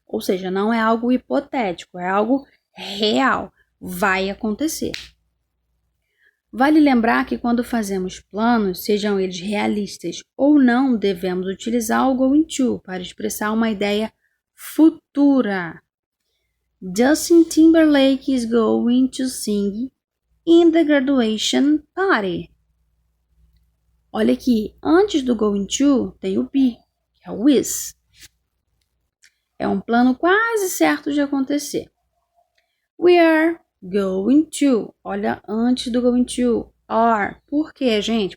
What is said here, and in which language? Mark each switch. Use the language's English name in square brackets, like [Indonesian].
[Portuguese] Ou seja, não é algo hipotético, é algo real. Vai acontecer. Vale lembrar que quando fazemos planos, sejam eles realistas ou não, devemos utilizar o going to para expressar uma ideia futura. [English] Justin Timberlake is going to sing in the graduation party. [Portuguese] Olha aqui, antes do going to tem o be, que é o is. É um plano quase certo de acontecer. [English] We are going to. [Portuguese] Olha, antes do going to, are. Por quê, gente?